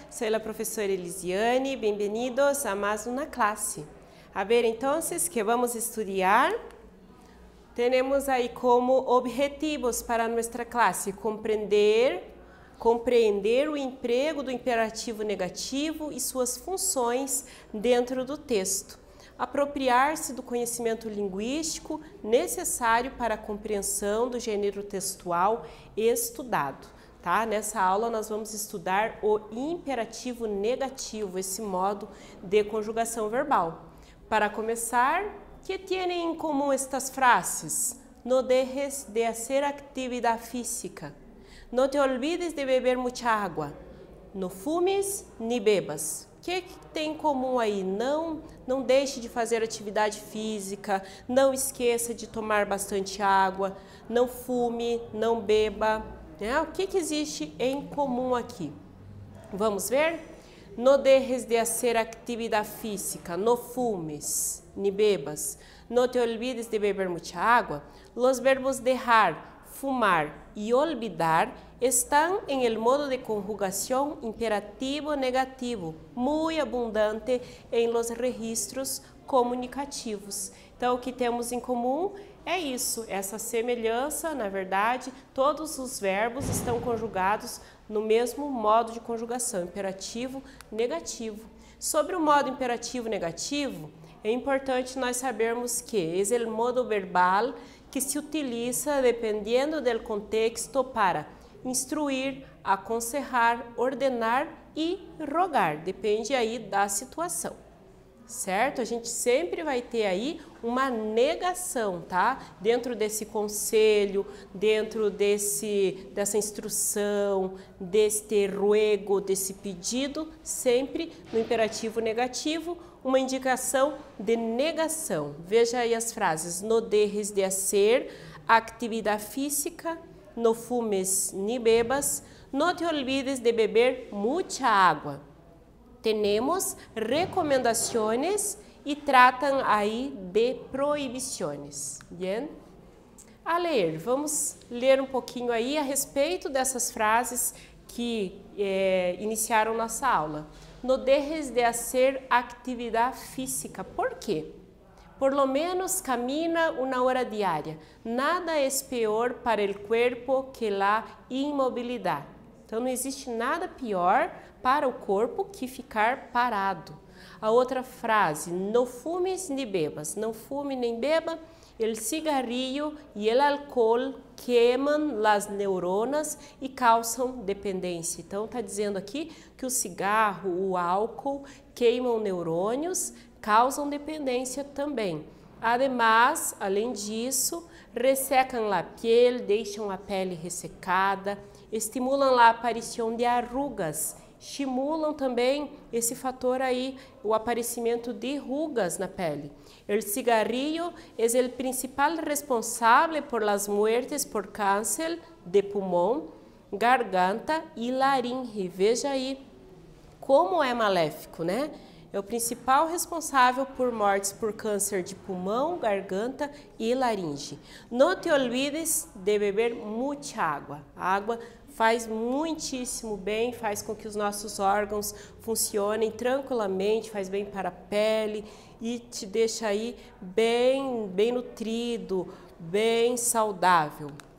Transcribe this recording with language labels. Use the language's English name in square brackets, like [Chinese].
[Spanish] Soy la profesora Elisiane, bienvenidos a más una clase. A ver, entonces, ¿qué vamos a estudiar? Tenemos aí como objetivos para nuestra classe [Portuguese] compreender o emprego do imperativo negativo e suas funções dentro do texto. Apropriar-se do conhecimento linguístico necessário para a compreensão do gênero textual estudado. Tá? Nessa aula nós vamos estudar o imperativo negativo, esse modo de conjugação verbal. Para começar, que têm em comum estas frases? [Spanish] No dejes de hacer actividad física. No te olvides de beber mucha agua. No fumes ni bebas. [Portuguese] O que tem em comum aí? Não deixe de fazer atividade física, não esqueça de tomar bastante água, não fume, não beba. O que existe em comum aqui? Vamos ver? [Spanish] No dejes de hacer actividad física, no fumes ni bebas, no te olvides de beber mucha agua. Los verbos dejar, fumar y olvidar están en el modo de conjugación imperativo negativo, muy abundante en los registros comunicativos. [Portuguese] Então, o que temos em comum é isso, essa semelhança, na verdade, todos os verbos estão conjugados no mesmo modo de conjugação, imperativo negativo. Sobre o modo imperativo negativo, é importante nós sabermos que é o modo verbal que se utiliza dependendo do contexto para instruir, aconselhar, ordenar e rogar, depende aí da situação. Certo? A gente sempre vai ter aí uma negação, tá? Dentro desse conselho, dentro dessa instrução, deste ruego, desse pedido, sempre no imperativo negativo, uma indicação de negação. Veja aí as frases: [Spanish] no dejes de hacer actividad física, no fumes ni bebas, no te olvides de beber mucha agua. [Portuguese] Temos recomendações e tratam aí de proibições. Bien? A ler, vamos ler um pouquinho aí a respeito dessas frases que iniciaram nossa aula. [Spanish] No dejes de hacer actividad física. [Portuguese] ¿Por quê? [Spanish] Por lo menos camina una hora diária. Nada es peor para el cuerpo que la inmovilidad. [Portuguese] Então não existe nada pior para o corpo que ficar parado. A outra frase, [Spanish] no fumes ni bebas, [Portuguese] não fume nem beba, el cigarrillo e el alcohol queimam las neuronas e causam dependência. Então está dizendo aqui que o cigarro, o álcool queimam neurônios, causam dependência também. Además, além disso, ressecam a piel, deixam a pele ressecada, estimulam a aparição de arrugas, estimulam também esse fator aí, o aparecimento de rugas na pele. [Spanish] El cigarrillo es el principal responsable por las muertes por cáncer de pulmão, garganta e laringe. [Portuguese] Veja aí como é maléfico, né? É o principal responsável por mortes por câncer de pulmão, garganta e laringe. [Spanish] No te olvides de beber mucha água. [Portuguese] A água faz muitíssimo bem, faz com que os nossos órgãos funcionem tranquilamente, faz bem para a pele e te deixa aí bem nutrido, bem saudável.